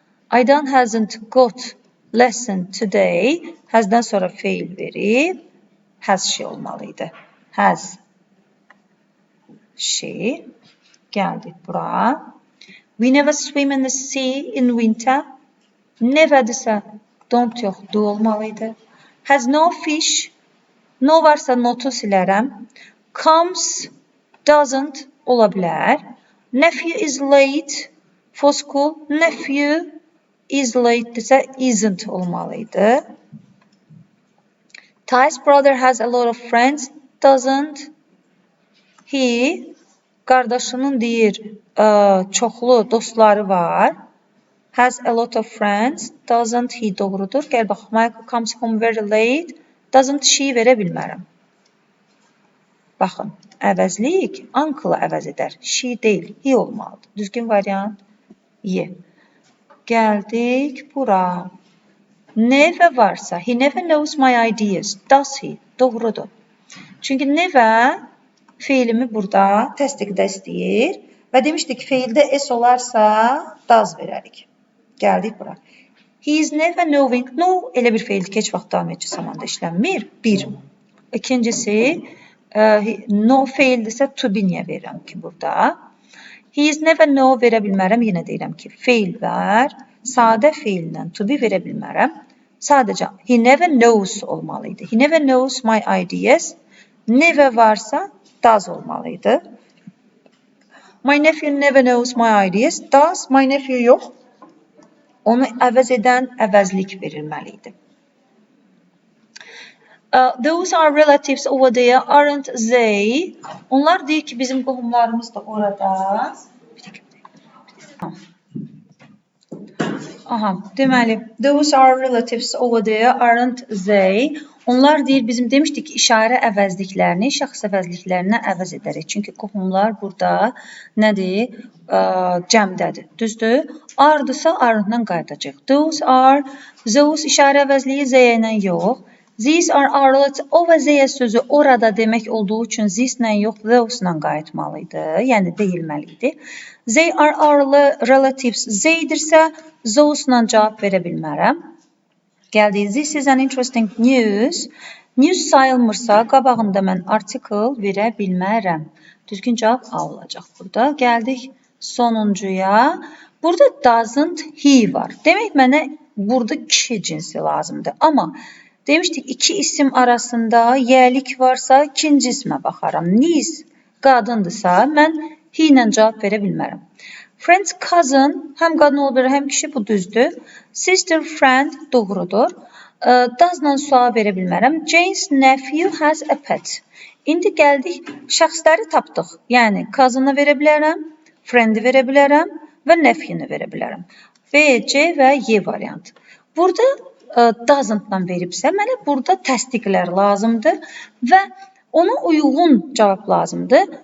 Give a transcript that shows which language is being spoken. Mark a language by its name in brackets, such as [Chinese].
[English] Aydan hasn't got lesson today. [Azerbaijani] Has'dan sonra feil verib. [English] Has she [Azerbaijani] olmalıydı. [English] Has she. [Azerbaijani] Gəldik bura. [English] We never swim in the sea in winter. [Azerbaijani] Neverdirsə don't yox, do olmalıydı. [English] Has no fish. [Azerbaijani] No varsa notu silərəm. [English] Comes, doesn't [Azerbaijani] ola bilər. [English] Nephew is late for school. Nephew is late [Azerbaijani] desə [English] isn't [Azerbaijani] olmalıydı. [English] Ty's brother has a lot of friends. Doesn't he? [Azerbaijani] Qardaşının deyir çoxlu dostları var. [English] Has a lot of friends. Doesn't he [Azerbaijani] doğrudur. Gəl bax, [English] Michael comes home very late. Doesn't she [Azerbaijani] verə bilmərəm. Baxın, əvəzlik uncle-ı əvəz edər. She deyil, he olmalıdır. Düzgün variant Y. Gəldik bura. [English] Never [Azerbaijani] varsa, [English] he never knows my ideas. Does he? [Azerbaijani] Doğrudur. Çünki never feilimi burada təsdiqdə istəyir və demişdik feildə s olarsa does verərik. Gəldik bura. [English] He is never knowing. No, [Azerbaijani] elə bir feildir ki, heç vaxt davam edici zamanda işlənmir. Bir. İkincisi, no feildirsə to be niyə verirəm ki burada? [English] He is never know [Azerbaijani] verə bilmərəm. Yenə deyirəm ki, feil var. Sadə feillə to be verə bilmərəm. Sadəcə [English] he never knows [Azerbaijani] olmalıydı. [English] He never knows my ideas. [Azerbaijani] Never varsa does olmalıydı. [English] My nephew never knows my ideas. Does my nephew [Azerbaijani] yox. Onu əvəz edən əvəzlik verilməliydi. [English] Those are relatives over there, aren't they? [Azerbaijani] Onlar deyir ki, bizim qohumlarımız da orada. [English] Aha, deməli, those are relatives over there, aren't they? [Azerbaijani] Onlar deyir, bizim demişdik ki, işarə əvəzliklərini şəxs əvəzliklərinə əvəz edərik. Çünki qohumlar burada nədir? Cəmdədir. Düzdür? Are-dırsa are-dan qayıdacaq. Those are, those işarə əvəzliyi Z ilə yox. These are our, o və Z sözü orada demək olduğu üçün this ilə yox, those ilə qayıtmalıydı. Yəni deyilməliydi. [English] They are our relatives. [Azerbaijani] Z-dirsə, those ilə cavab verə bilmərəm. Gəldik. [English] This is an interesting news. [Azerbaijani] News sayılmırsa, qabağında mən article verə bilmərəm. Düzgün cavab A olacaq burada. Gəldik sonuncuya. Burada doesn't he var. Demək mənə burada kişi cinsi lazımdır. Amma demişdik, iki isim arasında yəlik varsa ikinci ismə baxaram. Niece qadındırsa, mən he ilə cavab verə bilmərəm. Friend, cousin, həm qadın ola bilər, həm kişi, bu düzdür. Sister, friend, doğrudur. [English] Doesn't [Azerbaijani] sual verə bilmərəm. [English] Jane's nephew has a pet. [Azerbaijani] İndi gəldik, şəxsləri tapdıq. Yəni, cousin'ı verə bilərəm, friend'i verə bilərəm və nephew'ni verə bilərəm. B, C və Y variantı. Burada doesn't-la veribsə, mənə burada təsdiqlər lazımdır və ona uyğun cavab lazımdır.